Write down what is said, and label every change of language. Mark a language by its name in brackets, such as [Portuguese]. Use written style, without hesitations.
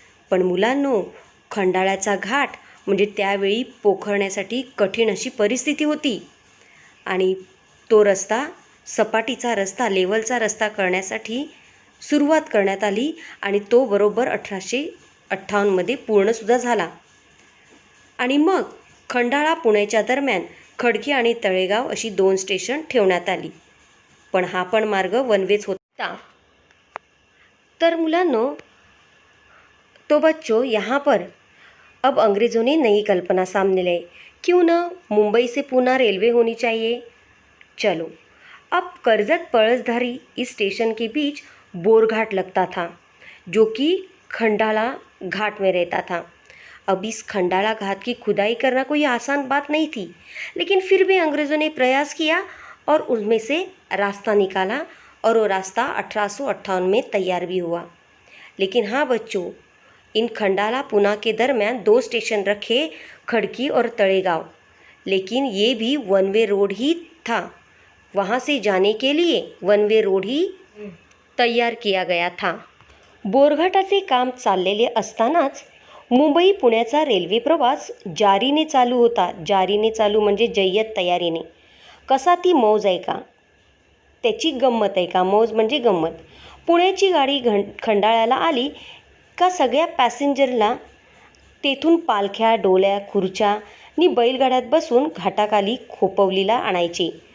[Marathi] पण मुलांनो, खंडाळ्याचा घाट म्हणजे त्यावेळी पोखरण्यासाठी कठीण अशी परिस्थिती होती आणि तो रस्ता सपाटीचा रस्ता लेवलचा रस्ता करण्यासाठी सुरुवात करण्यात आली आणि तो बरोबर 1858मध्ये पूर्णसुद्धा झाला. आणि मग खंडाळा पुण्याच्या दरम्यान खडकी आणि तळेगाव अशी 2 स्टेशन ठेवण्यात आली. पण हा पण मार्ग वन वेच होता. तर मुलांनो, [Hindi] तो बच्चों, यहाँ पर अब अंग्रेज़ों ने नई कल्पना सामने लाई. क्यों न मुंबई से पुणे रेलवे होनी चाहिए. चलो, अब कर्जत पळसधारी इस स्टेशन के बीच बोरघाट लगता था जो कि खंडाला घाट में रहता था. अब इस खंडाला घाट की खुदाई करना कोई आसान बात नहीं थी, लेकिन फिर भी अंग्रेज़ों ने प्रयास किया और उनमें से रास्ता निकाला और वो रास्ता 1858 में तैयार भी हुआ. लेकिन हाँ बच्चों, इन खंडाला पुणे के दरमियान 2 स्टेशन रखे, खड़की और तळेगाव, लेकिन ये भी वन वे रोड ही था. वहाँ से जाने के लिए वन वे रोड ही तैयार किया गया था. [Marathi] बोरघाटाचे काम चाललेले असतानाच मुंबई पुण्याचा रेल्वे प्रवास जारीने चालू होता. जारीने चालू म्हणजे जय्यत तयारीने. कसा ती मौज आहे का, त्याची गंमत आहे का. मौज म्हणजे गंमत. पुण्याची गाडी खंडाळ्याला आली का सगळ्या पॅसेंजरला तेथून पालख्या, डोल्या, खुर्च्या नि बैलगाड्यात बसून घाटाखाली खोपवलीला आणायचे.